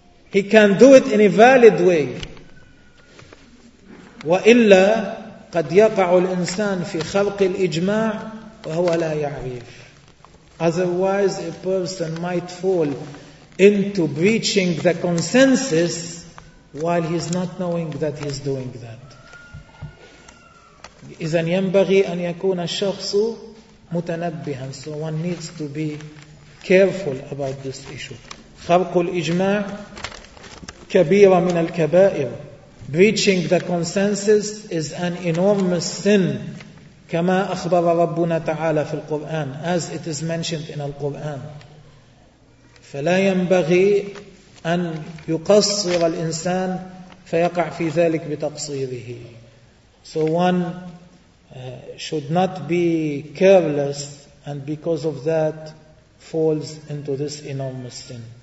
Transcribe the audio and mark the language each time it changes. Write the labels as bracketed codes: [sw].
[en] He can do it in a valid way. [ar] وإلا قد يقع الإنسان في خلق الإجماع وهو لا يعرف. [en] Otherwise, a person might fall into breaching the consensus while he's not knowing that he's doing that. [ar] إذن ينبغي أن يكون الشخص متنبها. [en] So one needs to be careful about this issue. [ar] خرق الإجماع كبيرة من الكبائر. [en] Breaching the consensus is an enormous sin. [ar] كما أخبر ربنا تعالى في القرآن. [en] As it is mentioned in القرآن. [ar] فلا ينبغي أن يقصر الإنسان فيقع في ذلك بتقصيره. [en] So one should not be careless and because of that falls into this enormous sin.